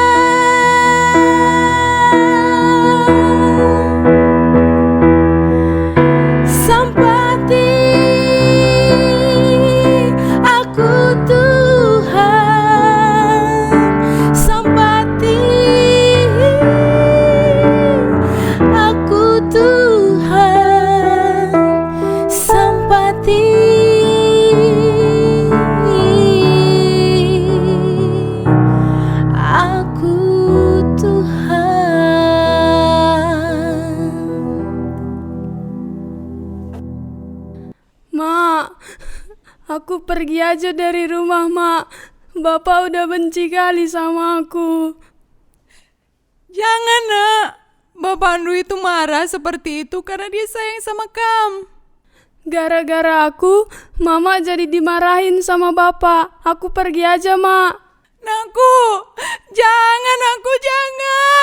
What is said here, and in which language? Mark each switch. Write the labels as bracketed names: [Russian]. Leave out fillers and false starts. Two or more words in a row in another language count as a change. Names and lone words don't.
[Batak Karo] Sampati aku Tuhan, sampati aku Tuhan, sampati aku Tuhan. [Indonesian] Mak, aku pergi aja dari rumah, Mak. Bapak udah benci kali sama aku. Jangan, Nak. Bapak Andu itu marah seperti itu karena dia sayang sama kamu. Gara-gara aku, Mama jadi dimarahin sama Bapak. Aku pergi aja, Mak. Nakku, jangan, aku jangan.